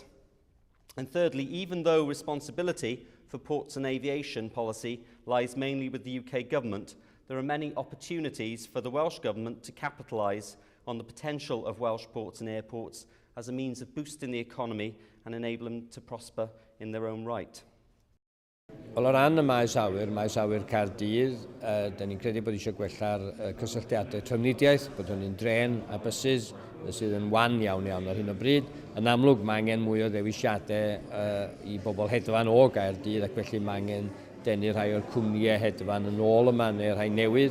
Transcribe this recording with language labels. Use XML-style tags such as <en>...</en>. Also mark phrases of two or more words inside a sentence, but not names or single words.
<en>And thirdly, even though responsibility for ports and aviation policy lies mainly with the UK government, there are many opportunities for the Welsh Government to capitalise on the potential of Welsh ports and airports as a means of boosting the economy and enable them to prosper in their own right.</en> <cy>Wel, o ran y maes awyr Caerdydd, da ni'n credu bod eisiau gwella'r cysylltiadau trafnidiaeth, bod hynny'n dren a bysys sydd yn wan iawn ar hyn o bryd. Yn amlwg, mae angen mwy o ddewisiadau i bobl hedfan o Gaerdydd, ac felly mae angen denu rhai o'r cwmnïau hedfan yn ôl yma neu rhai newydd.</cy>